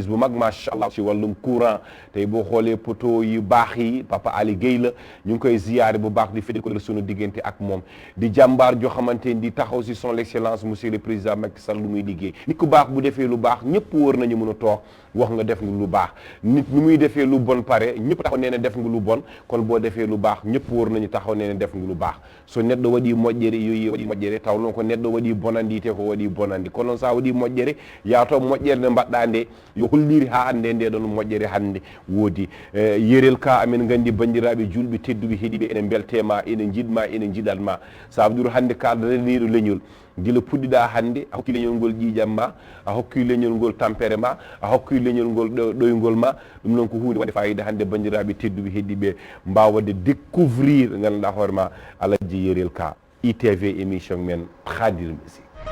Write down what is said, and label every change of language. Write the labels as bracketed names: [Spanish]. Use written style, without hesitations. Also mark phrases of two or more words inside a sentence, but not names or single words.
[Wolof] bu mag [Arabic] ما شاء الله [Wolof] ci wàllum courant tey boo xoolee poteau yu baax yi Papa Ali Guèye la ñu ngi koy ziyaare bu baax di fedde ko sunu diggante ak moom di jàmbaar joo xamante ni di taxaw si [French] son excellence monsieur le président [Wolof] Macky Sall lu muy liggéey nit ku baax bu defee lu baax ñëpp wër nañu mën a toog wax nga def nga lu baax nit ñu muy defee lu bon pare ñëpp taxaw nee na def nga lu bon kon boo defee lu baax ñëpp wër nañu taxaw nee na def nga lu baax [Fula] so neɗɗo waɗi moƴƴere yoyi waɗi moƴƴere taw noon ko neɗɗo waɗi bonandi te ko waɗi bonandi kono noon sa waɗi moƴƴere yaato moƴƴere nde mbaɗɗa nde yo holliri ha hande nde ɗon moƴƴere hande woodi yerel ka amen gandi bandiraɓe julɓe tedduɓe heeɗiɓe ene beltema ene jiɗma ene jiɗatma sa waɗiru hande kaldananiɗo leñol gila puɗɗiɗa hande a hokki leñol ngol ƴiƴam ma a hokki leñol ngol tampere ma a hokki leñol ngol ɗoygol ma ɗum noon ko hunde waɗde fayida hande bandiraɓe tedduɓe heeɗiɓe mbawa wadde découvrir ganduɗa hoore ma Aladji Yerel Ka ITV émission men traduire musique.